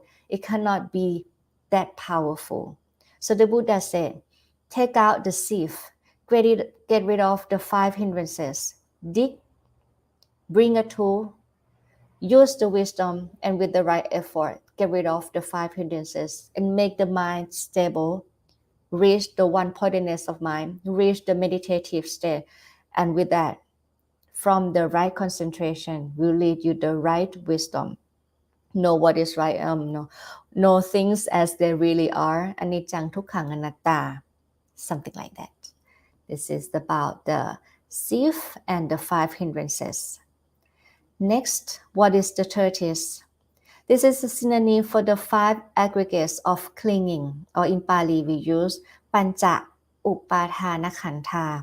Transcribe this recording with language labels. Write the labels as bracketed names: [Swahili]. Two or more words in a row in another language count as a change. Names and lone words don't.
[English] It cannot be that powerful. So the Buddha said, take out the sieve, get rid of the 5 hindrances, dig, bring a tool, use the wisdom, and with the right effort, get rid of the 5 hindrances and make the mind stable, reach the one-pointedness of mind, reach the meditative state. And with that, from the right concentration will lead you the right wisdom. Know what is right, know things as they really are, [Pali] aniccaṃ tukkhaṃ anattā, [English] something like that. This is about the sieve and the 5 hindrances. Next, what is the tortoise? This is a synonym for the 5 aggregates of clinging, or in Pali we use [Pali] panca upathana khandha.